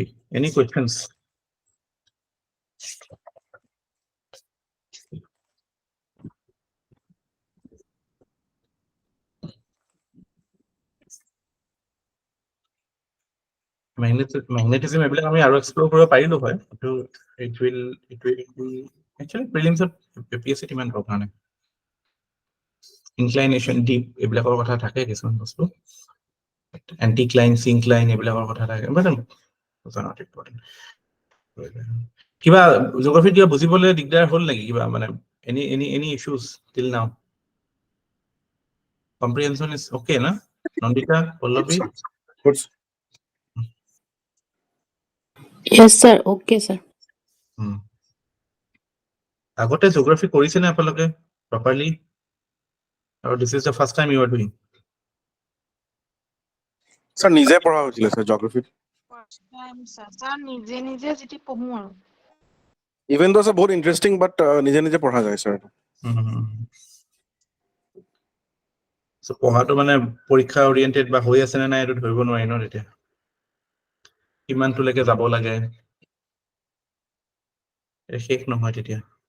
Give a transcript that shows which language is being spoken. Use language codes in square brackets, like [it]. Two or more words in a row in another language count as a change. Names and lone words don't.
[en] Any questions? [as] Magnetism এবিলাক আমি আৰু এক্সপ্লোৰ কৰিব পাৰিলো হয়, কিন্তু [en] it will be actually prelims of APSC [as] ইমান দৰকাৰ নাই। ইনক্লাইনেশন, ডিপ এইবিলাকৰ কথা থাকে কিছুমান বস্তু, এন্টিক্লাইন, সিনক্লাইন এইবিলাকৰ কথা থাকে, [en] but not important. [as] কিবা জিঅগ্ৰাফি কিবা বুজিবলৈ দিগদাৰ হ'ল নেকি কিবা, মানে [en] any issues till now? Comprehension is okay na? Nandita, Pallavi? Yes, sir. Okay, sir. [as] আগতে জিঅগ্ৰাফি কৰিছে নে আপোনালোকে প্ৰপাৰলি, [en] আৰু this is the first time you are doing? [as] স্যার নিজে পঢ়া হৈছিল স্যার জিওগ্ৰাফি, [en] first time [as] স্যার নিজে যেটি পঢ়ো আৰু [en] even though [as] বহুত ইন্টারেস্টিং, বাট নিজে পঢ়া যায় স্যার। সো পঢ়াটো মানে পৰীক্ষা ওৰিয়েন্টেড বা হৈ আছে নে নাই এইটো ধৰিব নোৱাৰি ন তেতিয়া, কিমানটোলৈকে যাব লাগে শেষ নহয় তেতিয়া।